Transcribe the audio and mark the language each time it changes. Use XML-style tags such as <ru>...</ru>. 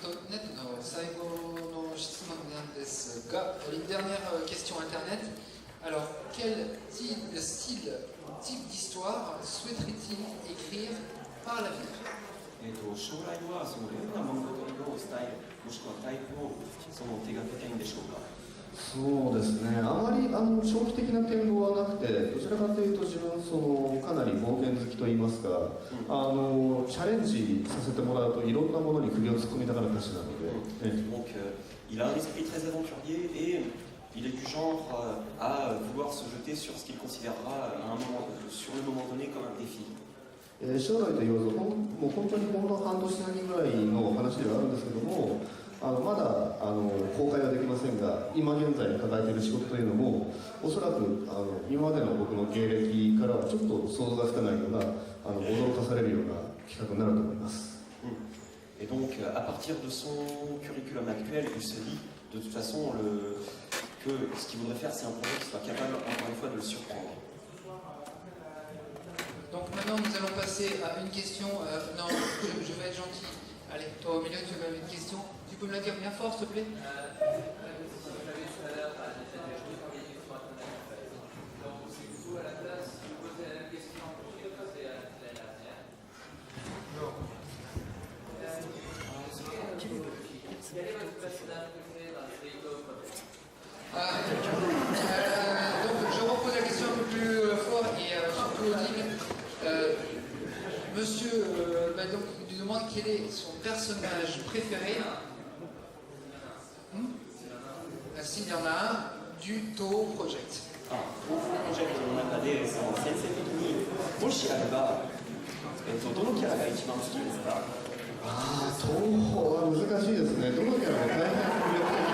<ja>ネットの最後の質問なんですが、</ja> <fr>une dernière question internet. Alors, quel type d'histoire souhaiterait-il écrire par l'avenir?</fr> <ja>将来はそのどんな物語のスタイルもしくはタイプを手がけたいんでしょうか？そうですね。あまり長期的な展望はなくて、どちらかというと自分かなり冒険好きといいますか、チャレンジさせてもらうといろんなものに首を突っ込みたがる歌詞なので。</ja> <fr>Donc, il a un esprit très aventurier et il est du genre à vouloir se jeter sur ce qu'il considérera sur le moment donné comme un défi.</fr> <ja>将来と言わず、もう本当にほんの半年何ぐらいの話ではあるんですけども、まだ公開はできませんが、今現在抱えている仕事というのも、おそらく今までの僕の芸歴からはちょっと想像がつかないような驚かされるような企画になると思います。</ja> <fr>Et donc, à partir de son curriculum actuel, il se dit, de toute façon, que ce qu'il voudrait faire, c'est un projet qui soit capable, encore une fois, de le surprendre. Donc maintenant, nous allons passer à une question. Non, je vais être gentil. Allez, toi au milieu, tu veux une question. Tu peux me la dire bien fort, s'il te plaît? Donc je repose la question un peu plus fort et surtout audible. Monsieur donc, il nous demande quel est son personnage préféré. Merci. Il y en a un du Toho Project.</fr> <ja>東宝プロジェクトの中でその先生的にもしあれば、どのキャラが一番好きですか？東宝は難しいですね。どのキャラも大変魅力</ja>